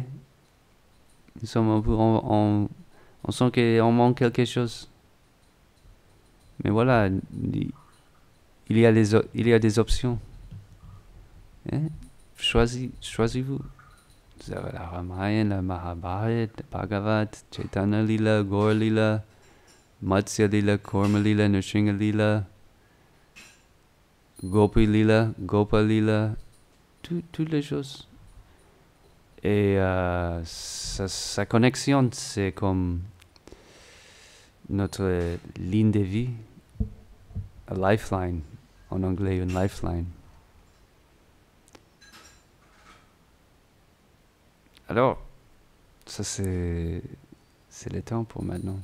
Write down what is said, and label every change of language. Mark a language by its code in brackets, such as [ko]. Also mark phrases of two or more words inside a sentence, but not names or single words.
[fr] Nous sommes un peu, on sent qu'on manque quelque chose. Mais voilà, il y a des options. Hein? Choisissez-vous. Vous avez la Ramayana, la Mahabharata, le Bhagavad, Chaitanya Lila, Gaur Lila, Matsya Lila, Kurma Lila, Nrsinga Lila, Gopi Lila, Gopa Lila, toutes les choses. Et sa connexion, c'est comme notre ligne de vie. [en] a lifeline. [fr] En anglais, une lifeline. Alors, ça c'est le temps pour maintenant.